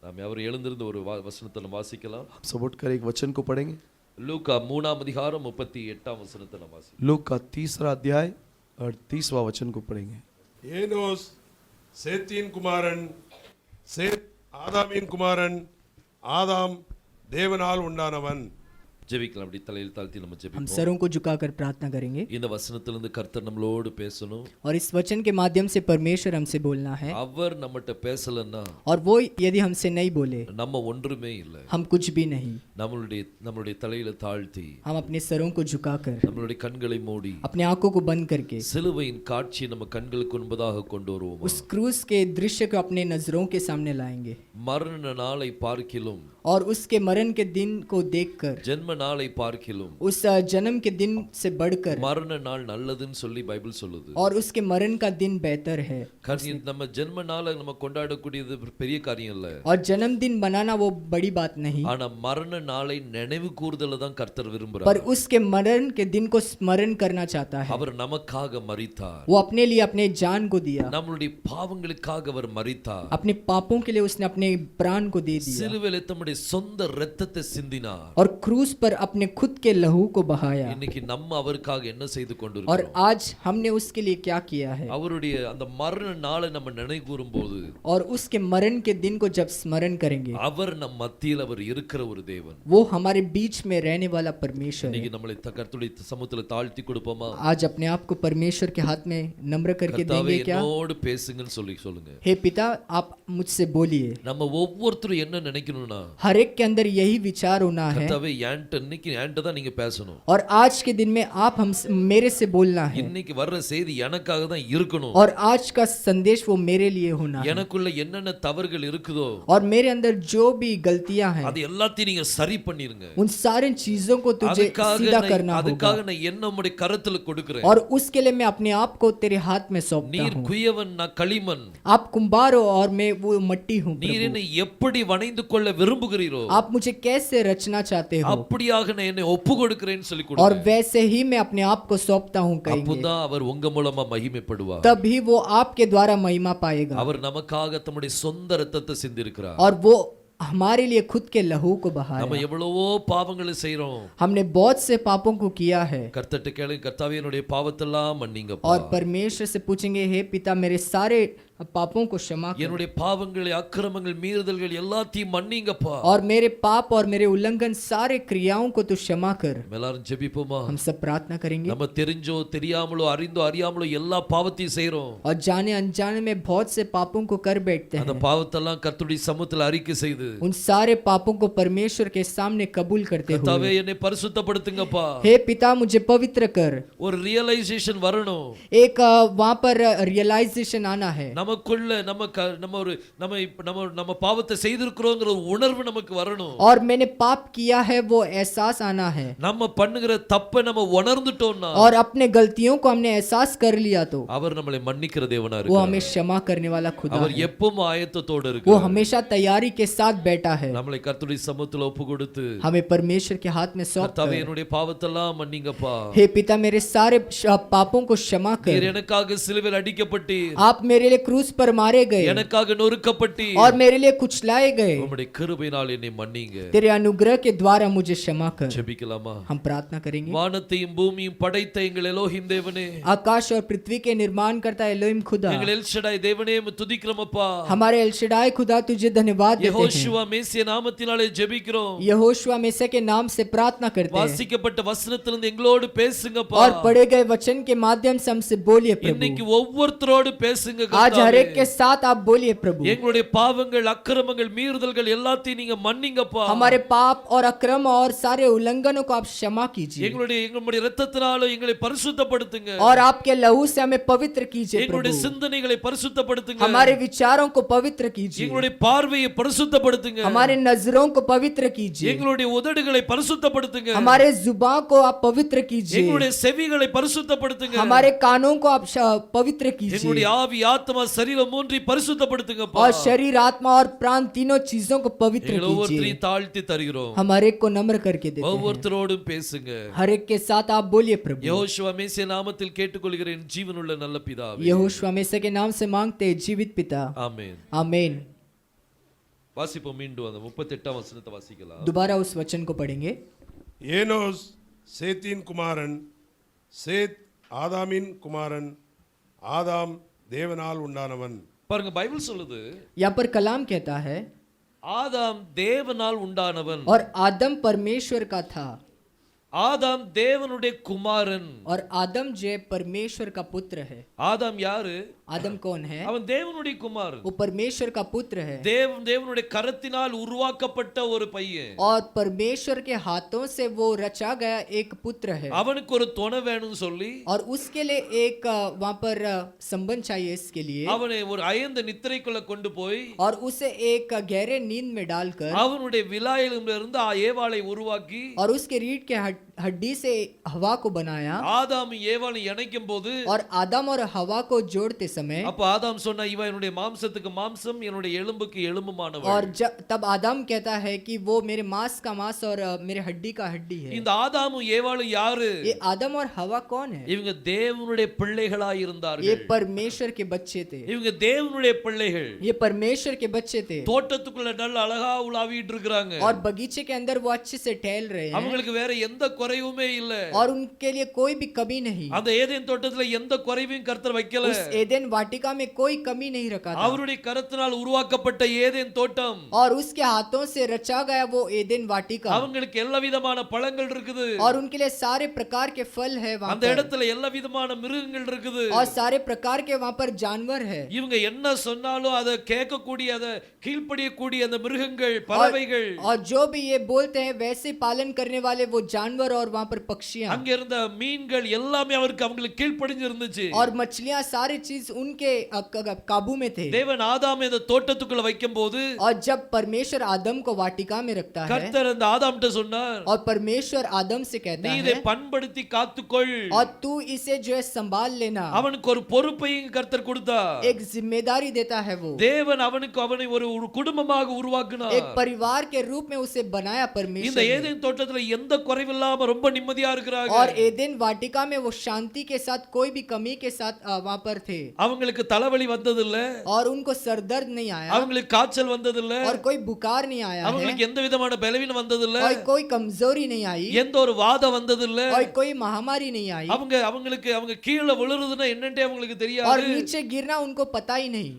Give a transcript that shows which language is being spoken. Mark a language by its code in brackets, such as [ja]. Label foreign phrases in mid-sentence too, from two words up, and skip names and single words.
[ta] ஆமென். அவர் எழுந்திருந்து ஒரு வசனத்தை நம்ம வாசிக்கலாம். [hi] सब उठकर एक वचन को पढ़ेंगे। [ta] லூக்கா 3ஆம் அதிகாரம் 38ஆம் वचனத்தை நம்ம வாசிக்கலாம். [hi] लूक का 3रा अध्याय और 30वां वचन को पढ़ेंगे। [ta] ஏனோஸ் சேத்தின் குமாரன், சேத் ஆதாமின் குமாரன், ஆதாம் தேவனால் உண்டானவன். ஜெபிக்கலாம். அப்படி தலையில் தாழ்த்தி நம்ம [hi] हम [ta] ஜெபிப்போம். [hi] सरों को झुकाकर प्रार्थना करेंगे [ta] இந்த வசனத்திலிருந்து கர்த்தர் நம்மளோடு பேசணும். [hi] और इस वचन के माध्यम से परमेश्वर हमसे बोलना है। [ta] அவர் நம்மட்ட பேசலன்னா [hi] और वो यदि हमसे नहीं बोले [ta] நம்ம ஒன்றுமே இல்ல. [hi] हम कुछ भी नहीं। [ta] நம்மளுடைய தலையில தாழ்த்தி [hi] हम अपने सरों को झुकाकर [ta] நம்மளுடைய கண்களை மூடி [hi] अपने आंखों को बंद करके [ta] சிலுவையின் காட்சியை நம்ம கண்களுக்கு முன்பதாக கொண்டு வருவோம். [hi] उस क्रूस के दृश्य को अपने नजरों के सामने लाएंगे [ta] மரண நாளை பார்க்கிலும் [hi] और उसके मरण के दिन को देखकर [ta] ஜென்ம நாளை பார்க்கிலும் [hi] उस जन्म के दिन से बढ़कर [ta] மரண நாள் நல்லதுன்னு சொல்லி பைபிள் சொல்லுது. [hi] और उसके मरण का दिन बेहतर है। [ta] நம்ம ஜென்ம நாளை நம்ம கொண்டாடக்கூடியது பெரிய காரியம் இல்ல. [hi] और जन्मदिन मनाना वो बड़ी बात नहीं, [ta] ஆனா மரண நாளை நினைவு கூர்தல தான் கர்த்தர் [hi] पर [ta] விரும்புறார். [hi] उसके मरण के दिन को स्मरण करना चाहता है। [ta] அவர் நமக்காக மரித்தார். [hi] वो अपने लिए अपने जान को दिया, [ta] நம்மளுடைய பாவங்களுக்காக அவர் மரித்தார். [hi] अपने पापों के लिए उसने अपने प्राण को दे दिया [ta] சிலுவையில் தம்முடைய சொந்த இரத்தத்தை சிந்தினார். [hi] और क्रूस पर अपने खुद के लहू को बहाया। [ta] இன்னைக்கு நம்ம அவருக்காக என்ன செய்து [hi] और [ta] கொண்டிருக்கிறோம்? [hi] आज हमने उसके लिए क्या किया है? [ta] அவருடைய அந்த மரண நாளை நம்ம நினைவு கூறும்போது [hi] और उसके मरण के दिन को जब स्मरण करेंगे, [ta] அவர் நம் மத்தியில் அவர் இருக்கிற ஒரு தேவன். [hi] वो हमारे बीच में रहने वाला परमेश्वर है। [ta] இன்னைக்கு நம்மளை கர்த்தருடைய சமூகத்துல தாழ்த்தி கொடுப்போமா? [hi] आज अपने आप को परमेश्वर के हाथ में नम्र करके [ta] கர்த்தாவே [hi] देंगे क्या? [ta] என்னோடு பேசுங்கன்னு சொல்லுங்க. [hi] हे पिता, आप मुझसे बोलिए। [ta] நம்ம ஒவ்வொருத்தரும் என்ன நினைக்கணும்னா, [hi] हर एक के अंदर यही विचार होना है [ta] கர்த்தாவே இன்னைக்கு என்கிட்ட தான் நீங்க பேசணும். [hi] और आज के दिन में आप हम मेरे से बोलना है [ta] இன்னைக்கு வர்ற செய்தி எனக்காக தான் இருக்கணும். [hi] और आज का संदेश वो मेरे लिए होना है। [ta] எனக்குள்ள என்னென்ன தவறுகள் இருக்குதோ [hi] और मेरे अंदर जो भी गलतियां हैं [ta] அது எல்லாத்தையும் நீங்க சரி பண்ணிருங்க. [hi] उन सारी चीजों को तुझे सीधा करना होगा [ta] அதுக்காக நான் என்ன உம்முடைய கரத்துல கொடுக்கிறேன். [hi] और उसके लिए मैं अपने आप को तेरे हाथ में सौंपता [ta] நீர் [hi] हूँ। [ta] குயவன் நான் களிமண். [hi] आप कुंभार हो और मैं वो मट्टी हूँ [ta] நீர் [hi] प्रभु। [ta] என்னை எப்படி வணைந்து கொள்ள விரும்புகிறீரோ [hi] आप मुझे कैसे रचना चाहते हो [ta] அப்படியாக நான் என்னை ஒப்பு கொடுக்கிறேன்னு சொல்லி [hi] और [ta] கொடுங்க. [hi] वैसे ही मैं अपने आप को सौंपता हूँ कहेंगे, [ta] அப்பதான் அவர் உங்க மூலமா மகிமைப்படுவார். [hi] तभी वो आपके द्वारा महिमा पाएगा। [ta] அவர் நமக்காக தம்முடைய சொந்த இரத்தத்தை சிந்திருக்கிறார். [hi] और वो हमारे लिए खुद के लहू को बहाया। [ta] நம்ம எவ்வளவோ பாவங்களை செய்றோம். [hi] हमने बहुत से पापों को किया है [ta] கர்த்தர்ட்ட கேளுங்க, கர்த்தாவே என்னுடைய பாவத்தெல்லாம் மன்னிங்கப்பா. [hi] और परमेश्वर से पूछेंगे, हे पिता मेरे सारे पापों को क्षमा कर [ta] என்னுடைய பாவங்களை அக்கிரமங்கள் மீறுதல்கள் எல்லாத்தையும் மன்னிங்கப்பா. [hi] और मेरे पाप और मेरे उल्लंघन सारे क्रियाओं को तू क्षमा कर। [ta] எல்லாரும் ஜெபிப்போமா? [hi] हम सब प्रार्थना करेंगे। [ta] நம்ம தெரிஞ்சோ தெரியாமலோ அறிந்தோ அறியாமலோ எல்லா பாவத்தையும் செய்றோம். [hi] और जाने अनजाने में बहुत से पापों को कर बैठते [ta] அந்த [hi] हैं। [ta] பாவத்தெல்லாம் கர்த்தருடைய சமூகத்துல அறிக்கை செய்து [hi] उन सारे पापों को परमेश्वर के सामने कबूल करते [ta] கர்த்தாவே [hi] हुए, [ta] என்னை பரிசுத்தப்படுத்துங்கப்பா. [hi] हे पिता मुझे पवित्र कर। [ta] ஒரு ரியலைசேஷன் வரணும். [hi] एक वहां पर रियलाइजेशन आना है। [ta] நமக்குள்ள நம்ம பாவத்தை செய்திருக்கிறோங்கிற ஒரு உணர்வு நமக்கு வரணும். [hi] और मैंने पाप किया है वो एहसास आना है। [ta] நம்ம பண்ணுகிற தப்பை நம்ம உணர்ந்துட்டோம்னா [hi] और अपने गलतियों को हमने एहसास कर लिया तो [ta] அவர் நம்மளை மன்னிக்கிற தேவனா [hi] वो [ta] இருக்கிறார். [hi] हमें क्षमा करने वाला खुदा [ta] அவர் [hi] है। [ta] எப்பவும் ஆயத்தத்தோடு [hi] वो [ta] இருக்கிறார். [hi] हमेशा तैयारी के साथ बैठा है। [ta] நம்மளை கர்த்தருடைய சமூகத்துல ஒப்பு கொடுத்து, [hi] हमें परमेश्वर के हाथ में सौंप [ta] கர்த்தாவே [hi] कर, [ta] என்னுடைய பாவத்தெல்லாம் மன்னிங்கப்பா. [hi] हे पिता मेरे सारे पापों को क्षमा [ta] நீர் [hi] कर। [ta] எனக்காக சிலுவையில் அடிக்கப்பட்டீர், [hi] आप मेरे लिए क्रूस पर मारे गए [ta] எனக்காக நொறுக்கப்பட்டீர். [hi] और मेरे लिए कुचलाए गए। [ta] உம்முடைய கிருபையினால் என்னை மன்னிங்க. [hi] तेरे अनुग्रह के द्वारा मुझे क्षमा कर। [ta] ஜெபிக்கலாமா? [hi] हम प्रार्थना करेंगे। [ta] வானத்தையும் பூமியும் படைத்த எங்கள் எலோஹிம் தேவனே, [hi] आकाश और पृथ्वी के निर्माण करता एलोहिम खुदा, [ta] எங்கள் எல்ஷடாய் தேவனே உம்மை துதிக்கிறோமப்பா. [hi] हमारे एलशदाई खुदा तुझे धन्यवाद देते हैं। [ta] யெகோஷுவா மேசியா நாமத்தினாலே ஜெபிக்கிறோம். [hi] यहोशुआ मेसे के नाम से प्रार्थना करते हैं [ta] வாசிக்கப்பட்ட வசனத்திலிருந்து எங்களோடு பேசுங்கப்பா. [hi] और पढ़े गए वचन के माध्यम से हमसे बोलिए [ta] இன்னைக்கு [hi] प्रभु। [ta] ஒவ்வொருத்தரோடு பேசுங்க [hi] आज [ta] கர்த்தாவே. [hi] हर एक के साथ आप बोलिए प्रभु। [ta] எங்களுடைய பாவங்கள் அக்கிரமங்கள் மீறுதல்கள் எல்லாத்தையும் நீங்க மன்னிங்கப்பா. [hi] हमारे पाप और अक्रम और सारे उल्लंघनों को आप क्षमा कीजिए [ta] எங்களுடைய இரத்தத்தினால எங்களை பரிசுத்தப்படுத்துங்க. [hi] और आपके लहू से हमें पवित्र कीजिए [ta] எங்களுடைய [hi] प्रभु। [ta] சிந்தனைகளை பரிசுத்தப்படுத்துங்க. [hi] हमारे विचारों को पवित्र कीजिए, [ta] எங்களுடைய பார்வையை பரிசுத்தப்படுத்துங்க. [hi] हमारे नजरों को पवित्र कीजिए, [ta] எங்களுடைய உதடுகளை பரிசுத்தப்படுத்துங்க. [hi] हमारे जुबान को आप पवित्र कीजिए, [ta] எங்களுடைய செவிகளை பரிசுத்தப்படுத்துங்க. [hi] हमारे कानों को आप पवित्र कीजिए, [ta] எங்களுடைய ஆவி ஆத்மா சரீரம் மூன்றை பரிசுத்தப்படுத்துங்கப்பா. [hi] और शरीर आत्मा और प्राण तीनों चीजों को पवित्र [ta] எங்களை [hi] कीजिए। [ta] ஒவ்வொருத்தரையும் தாழ்த்தி தருகிறோம். [hi] हम हर एक को नम्र करके देते हैं। [ta] ஒவ்வொருத்தரோடும் பேசுங்க. [hi] हर एक के साथ आप बोलिए प्रभु। [ta] யெகோஷுவா மேசியா நாமத்தில் கேட்டுக்கொள்கிறேன் ஜீவனுள்ள நல்ல பிதாவே. [hi] यहोशुआ मेसे के नाम से मांगते हैं जीवित पिता, [ta] ஆமென். [hi] आमीन। [ta] வாசிப்போம் மீண்டும் அந்த 38ஆம் வசனத்தை வாசிக்கலாம். [hi] दोबारा उस वचन को पढ़ेंगे. [ta] ஏனோஸ் சேத்தின் குமாரன், சேத் ஆதாமின் குமாரன், ஆதாம் தேவனால் உண்டானவன். பாருங்க பைபிள் சொல்லுது [hi] यहाँ पर कलाम कहता है [ta] ஆதாம் தேவனால் உண்டானவன். [hi] और आदम परमेश्वर का था. [ta] ஆதாம் தேவனுடைய குமாரன். [hi] और आदम जो परमेश्वर का पुत्र है. [ta] ஆதாம் யாரு? [hi] आदम कौन है? [ta] அவன் தேவனுடைய குமாரன். [hi] वो परमेश्वर का पुत्र है. [ta] தேவனுடைய கரத்தினால் உருவாக்கப்பட்ட ஒரு பையன். [hi] और परमेश्वर के हाथों से वो रचा गया एक पुत्र है. [ta] அவனுக்கு ஒரு துணை வேணும்னு சொல்லி [hi] और उसके लिए एक वहां पर संबंध चाहिए इसके लिए. [ta] அவனை ஒரு அயர்ந்த நித்திரைக்குள்ள கொண்டு போய் [hi] और उसे एक गहरे नींद में डालकर [ta] அவனுடைய விலாயிலிருந்து ஏவாளை உருவாக்கி [hi] और उसके रीढ़ के हड्डी से हवा को बनाया. [ta] ஆதாம் ஏவாளை இணைக்கும் போது [hi] और आदम और हवा को जोड़ते समय [ta] அப்ப ஆதாம் சொன்னா இவன் என்னுடைய மாம்சத்துக்கு மாம்சம் என்னுடைய எலும்புக்கு எலும்புமானவள். [hi] और तब आदम कहता है कि वो मेरे मांस का मांस और मेरे हड्डी का हड्डी है. [ta] இந்த ஆதாமும் ஏவாளும் யாரு? [hi] ये आदम और हवा कौन है? [ta] இவங்க தேவனுடைய பிள்ளைகளாய் இருந்தார்கள். [hi] ये परमेश्वर के बच्चे थे. [ta] இவங்க தேவனுடைய பிள்ளைகள். [hi] ये परमेश्वर के बच्चे थे. [ta] தோட்டத்துக்குள்ள நல்ல அழகா உலாவிட்டு இருக்காங்க. [hi] और बगीचे के अंदर वो अच्छे से टहल रहे हैं. [ta] அவங்களுக்கு வேற எந்த குறைவுமே இல்ல. [hi] और उनके लिए कोई भी कमी नहीं. [ta] அந்த ஏதேன் தோட்டத்துல எந்த குறைவையும் கர்த்தர் வைக்கல. [hi] उस एदेन वाटिका में कोई कमी नहीं रखा था. [ta] அவருடைய கரத்தினால் உருவாக்கப்பட்ட ஏதேன் தோட்டம். [hi] और उसके हाथों से रचा गया वो एदेन वाटिका. [ta] அவங்களுக்கு எல்லா விதமான பழங்கள் இருக்குது. [hi] और उनके लिए सारे प्रकार के फल है वहां [ta] அந்த [hi] पर. [ta] இடத்துல எல்லா விதமான மிருகங்கள் இருக்குது. [hi] और सारे प्रकार के वहां पर जानवर है. [ta] இவங்க என்ன சொன்னாலும் அதை கேட்கக்கூடிய அதை கீழ்ப்படியக்கூடிய அந்த மிருகங்கள் பறவைகள். [hi] और जो भी ये बोलते हैं वैसे पालन करने वाले वो जानवर और वहां पर पक्षियां. [ta] அங்க இருந்த மீன்கள் எல்லாமே அவங்களுக்கு கீழ்ப்படிஞ்சு இருந்துச்சு. [hi] और मछलियां सारी चीज उनके काबू में थे. [ta] தேவன் ஆதாமை அந்த தோட்டத்துக்குள்ள வைக்கும்போது [hi] और जब परमेश्वर आदम को वाटिका में रखता है [ta] கர்த்தர் அந்த ஆதாம்கிட்ட சொன்னார், [hi] और परमेश्वर आदम से [ta] நீ [hi] कहता [ta] இதை [hi] है [ta] பண்படுத்தி காத்துக்கொள். [hi] और तू इसे जो है संभाल लेना. [ta] அவனுக்கு ஒரு பொறுப்பையும் கர்த்தர் கொடுத்தார். [hi] एक जिम्मेदारी देता है वो. [ta] தேவன் அவனை ஒரு குடும்பமாக உருவாக்கினார். [hi] एक परिवार के रूप में उसे बनाया [ta] இந்த [hi] परमेश्वर ने. [ta] ஏதேன் தோட்டத்துல எந்த குறைவில்லாம ரொம்ப நிம்மதியா இருக்கிறாங்க. [hi] और एदेन वाटिका में वो शांति के साथ कोई भी कमी के साथ वहां पर थे. [ta] அவங்களுக்கு தலைவலி வந்தது இல்ல. [hi] और उनको सरदर्द नहीं आया. [ta] அவங்களுக்கு காய்ச்சல் வந்தது இல்ல. [hi] और कोई बुखार नहीं आया है. [ta] அவங்களுக்கு எந்த விதமான பலவீனம் வந்தது இல்ல. [hi] और कोई कमजोरी नहीं आई. [ta] எந்த ஒரு வாதம் வந்தது இல்ல. [hi] और कोई महामारी नहीं आई. [ta] அவங்க கீழே விழுறதுன்னா என்னன்னே அவங்களுக்கு [hi] और [ta] தெரியாது. [hi] नीचे गिरना उनको पता ही नहीं.